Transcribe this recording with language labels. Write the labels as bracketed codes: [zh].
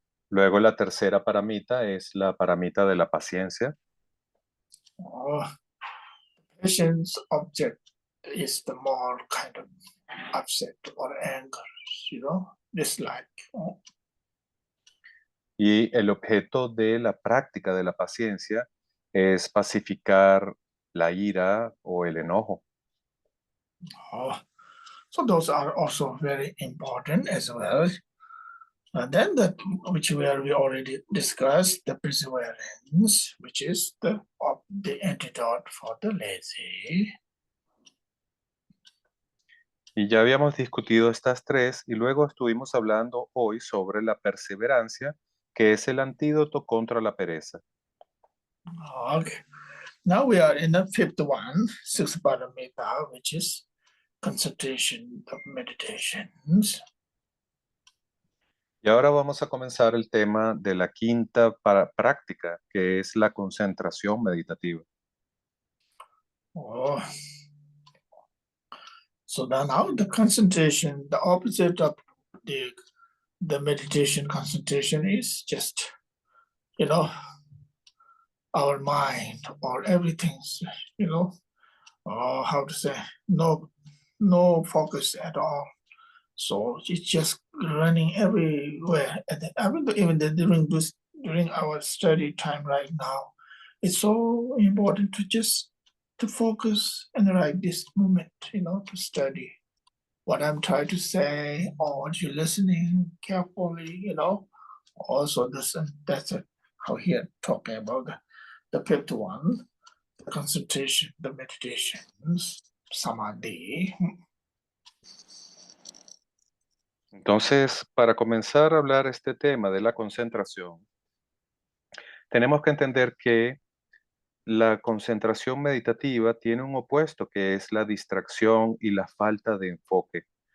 [es] Luego la tercera paramita es la paramita de la paciencia. [en] Patience object is the more kind of upset or anger, dislike. [es] Y el objeto de la práctica de la paciencia es pacificar la ira o el enojo. [en] So those are also very important as well. And then which we already discussed, the perseverance, which is the antidote for the lazy. [es] Y ya habíamos discutido estas tres y luego estuvimos hablando hoy sobre la perseverancia, que es el antídoto contra la pereza. [en] Okay. Now we are in the fifth one, sixth paramita, which is concentration of meditations. [es] Y ahora vamos a comenzar el tema de la quinta práctica, que es la concentración meditativa. [en] So now the concentration, the opposite of the meditation concentration is just, our mind or everything's, how to say, no focus at all. So it's just running everywhere. And even during our study time right now, it's so important to focus and right this moment, to study what I'm trying to say, or what you're listening carefully, Also, that's it. How here talking about the fifth one, the concentration, the meditations, samadhi. [es] Entonces, para comenzar a hablar este tema de la concentración, tenemos que entender que la concentración meditativa tiene un opuesto que es la distracción y la falta de enfoque.